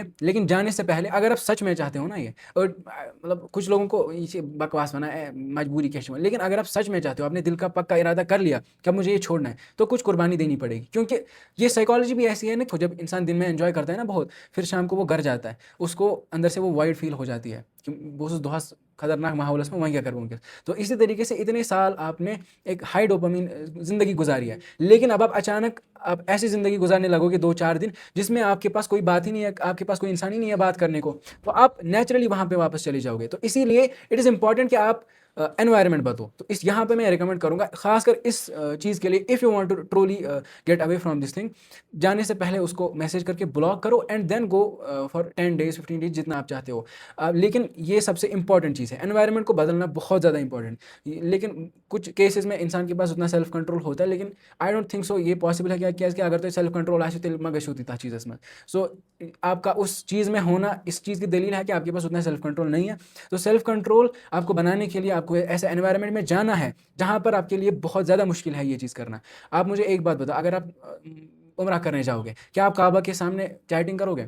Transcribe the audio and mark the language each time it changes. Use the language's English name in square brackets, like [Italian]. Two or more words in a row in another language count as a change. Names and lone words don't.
[Urdu] لیکن جانے سے پہلے اگر آپ سچ میں چاہتے ہو نا, یہ اور مطلب کچھ لوگوں کو یہ بکواس بنا ہے مجبوری کیا, لیکن اگر آپ سچ میں چاہتے ہو, آپ نے دل کا پکا ارادہ کر لیا کہ اب مجھے یہ چھوڑنا ہے, تو کچھ قربانی دینی پڑے گی. کیونکہ یہ سائیکالوجی بھی ایسی ہے نا, جب انسان دن میں انجوائے کرتا ہے نا بہت, پھر شام کو وہ گھر جاتا ہے, اس کو اندر سے وہ وائڈ فیل ہو جاتی ہے کہ وہ اس دہس خطرناک ماحولس میں وہیں کیا کروں گے. تو اسی طریقے سے اتنے سال آپ نے ایک ہائی ڈوپامین زندگی گزاری ہے, لیکن اب آپ اچانک آپ ایسی زندگی گزارنے لگو گے 2-4 دن جس میں آپ کے پاس کوئی بات ہی نہیں ہے, آپ کے پاس کوئی انسان ہی نہیں ہے بات کرنے کو, تو آپ نیچرلی وہاں پہ واپس چلے جاؤ گے. تو اسی لیے [English] it is important [Urdu] کہ آپ انوائرمنٹ بدو. تو اس یہاں پہ میں ریکمنڈ کروں گا خاص کر اس چیز کے لیے, [English] if you want to truly get away from this thing, [Urdu] جانے سے پہلے اس کو میسیج کر کے بلاک کرو [English] and then go for 10 days 15 days [Urdu] جتنا آپ چاہتے ہو. لیکن یہ سب سے امپورٹنٹ چیز ہے, انوائرمنٹ کو بدلنا بہت زیادہ امپورٹنٹ. لیکن کچھ کیسز میں انسان کے پاس اتنا سیلف کنٹرول ہوتا ہے, لیکن [English] I don't think so [Urdu] یہ پاسبل ہے کہ اگر تو سیلف کنٹرول [Kashmiri] آسے تیل ما گژھو تیوٗتاہ چیزس [Urdu] میں. سو آپ کا اس چیز میں ہونا اس چیز کی دلیل ہے کہ آپ کے پاس اتنا سیلف کنٹرول نہیں ہے. تو سیلف کنٹرول آپ کو بنانے کے لیے آپ کو ایسے انوائرمنٹ میں جانا ہے جہاں پر آپ کے لیے بہت زیادہ مشکل ہے یہ چیز کرنا. آپ مجھے ایک بات بتاؤ, اگر آپ عمرہ کرنے جاؤ گے, کیا آپ کعبہ کے سامنے چیٹنگ کرو گے؟